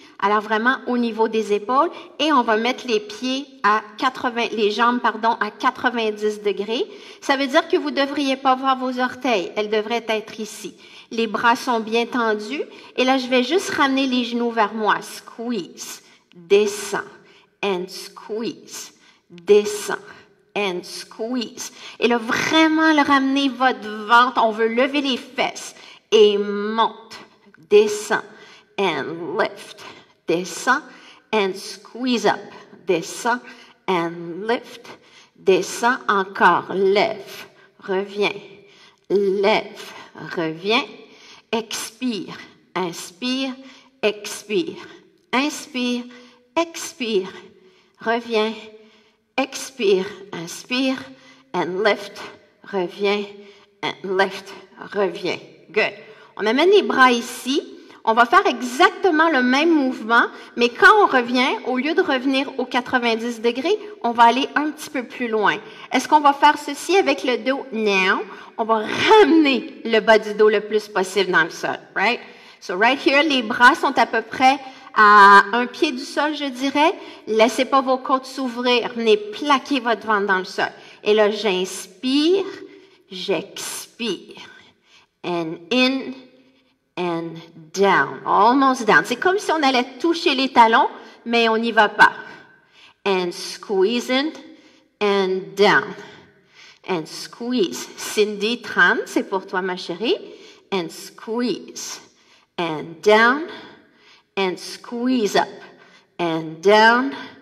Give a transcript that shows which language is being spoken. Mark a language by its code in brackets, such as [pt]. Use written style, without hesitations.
[fr] Alors vraiment au niveau des épaules, et on va mettre les pieds les jambes à 90 degrés. Ça veut dire que vous ne devriez pas voir vos orteils. Elles devraient être ici. Les bras sont bien tendus. Et là, je vais juste ramener les genoux vers moi. [en] Squeeze, descend, and squeeze, descend, and squeeze. [fr] Et là, vraiment le ramener votre ventre. On veut lever les fesses. Et monte, descend, [en] and lift. Descend and squeeze up. Descend and lift. [fr] Descend encore. Lève. Reviens. Lève. Reviens. Expire. Inspire. Expire. Inspire. Expire. Reviens. Expire. Inspire. [en] And lift. [fr] Reviens. And lift. Reviens. Good. On amène les bras ici. On va faire exactement le même mouvement, mais quand on revient, au lieu de revenir aux 90 degrés, on va aller un petit peu plus loin. Est-ce qu'on va faire ceci avec le dos? Non. On va ramener le bas du dos le plus possible dans le sol, right? [en] So right here, [fr] les bras sont à peu près à un pied du sol, je dirais. Laissez pas vos côtes s'ouvrir. Venez plaquer votre ventre dans le sol. Et là, j'inspire, j'expire. [en] And in, and down, almost down. [fr] C'est comme si on allait toucher les talons, mais on n'y va pas. [en] And squeeze it, and down. And squeeze. [fr] Cindy, 30, c'est pour toi, ma chérie. [en] And squeeze. And down. And squeeze up. And down.